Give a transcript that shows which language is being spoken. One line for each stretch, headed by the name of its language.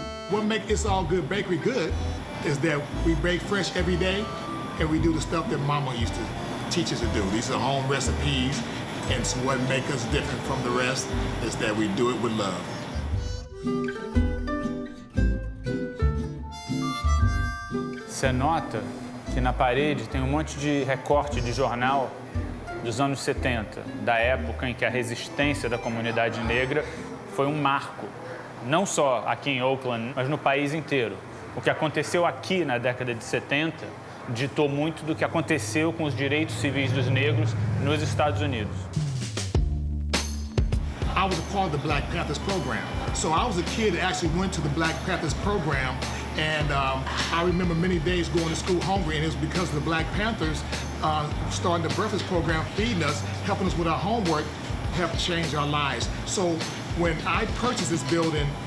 English: What makes It's All Good Bakery good is that we bake fresh every day and we do the stuff that Mama used to teach us to do. These are home recipes, and so what makes us different from the rest is that we do it with love.
Portuguese: Você nota que na parede tem um monte de recorte de jornal dos anos 70, da época em que a resistência da comunidade negra foi um marco, não só aqui em Oakland, mas no país inteiro. O que aconteceu aqui na década de 70 ditou muito do que aconteceu com os direitos civis dos negros nos Estados Unidos.
English: I was a part of the Black Panthers program. So I was a kid that actually went to the Black Panthers program, and I remember many days going to school hungry, and it was because of the Black Panthers starting the breakfast program, feeding us, helping us with our homework, helped change our lives. So when I purchased this building